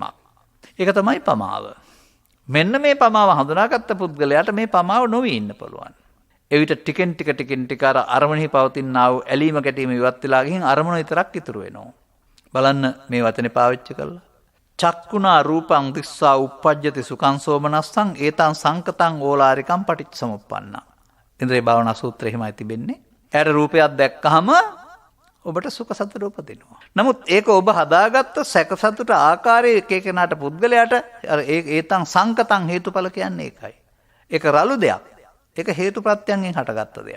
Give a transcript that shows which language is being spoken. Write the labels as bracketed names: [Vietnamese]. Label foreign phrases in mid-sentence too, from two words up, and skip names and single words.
[Sinhala] ඒක තමයි පමාව. මෙන්න මේ පමාව හඳුනාගත්ත පුද්ගලයාට මේ පමාව නොවී ඉන්න පුළුවන්. එවිට ටිකෙන් ටික අර අරමුණෙහි පවතිනා වූ ඇලීම ගැටීම ඉවත් වෙලා ගිහින් අරමුණ විතරක් ඉතුරු වෙනවා. බලන්න මේ වචනේ පාවිච්චි කළා. [Pali] චක්කුණා රූපං දිස්සා uppajjati සුඛං සෝමනස්සං ඒතං සංකතං ඕලාරිකං පටිච්චසමුප්පන්නං. [Sinhala] ඉන්ද්‍රිය භාවනා සූත්‍රය එහෙමයි තිබෙන්නේ. යාට රූපයක් දැක්කහම ඔබට සුඛ සතුට උපදිනවා. නමුත් ඒක ඔබ හදාගත්ත සැක සතුට ආකාරයේ එක එකනාට පුද්ගලයාට අර [Pali] ඒතං සංකතං [Sinhala] හේතුඵල කියන්නේ ඒකයි. ඒක රළු දෙයක්. ඒක හේතු ප්‍රත්‍යයෙන් හටගත්ත දෙයක්.